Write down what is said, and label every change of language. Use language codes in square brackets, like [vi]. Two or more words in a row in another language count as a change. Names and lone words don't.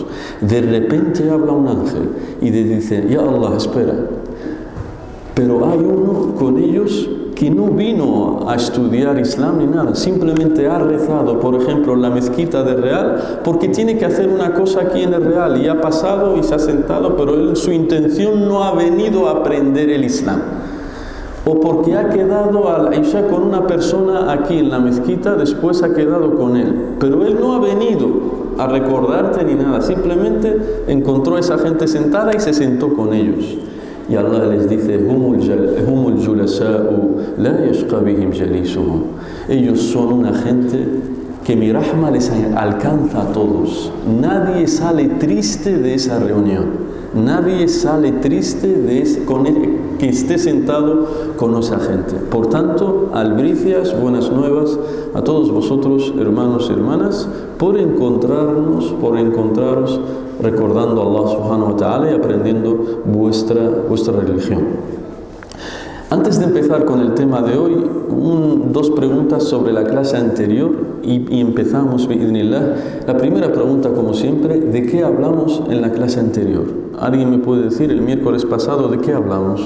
[es] De repente habla un ángel y le dice, ya Allah, espera, pero hay uno con ellos que no vino a estudiar Islam ni nada, simplemente ha rezado, por ejemplo, en la mezquita de Real, porque tiene que hacer una cosa aquí en el Real, y ha pasado y se ha sentado, pero él, su intención no ha venido a aprender el Islam. O porque ha quedado al Isha con una persona aquí en la mezquita, después ha quedado con él. Pero él no ha venido a recordarte ni nada, simplemente encontró a esa gente sentada y se sentó con ellos. Y Allah les dice, [ar] هم الجلساء لا يشقى بهم جليسهم. [es] Ellos son una gente que mi rahma les alcanza a todos. Nadie sale triste de esa reunión. Nadie sale triste que esté sentado con esa gente. Por tanto, albricias, buenas nuevas a todos vosotros, hermanos y hermanas, por encontraros recordando a Allah [ar] سبحانه وتعالى [es] y aprendiendo vuestra religión. Antes de empezar con el tema de hoy, dos preguntas sobre la clase anterior y empezamos, bi'idhnillah. La primera pregunta, como siempre, ¿de qué hablamos en la clase anterior? ¿Alguien me puede decir el miércoles pasado de qué hablamos?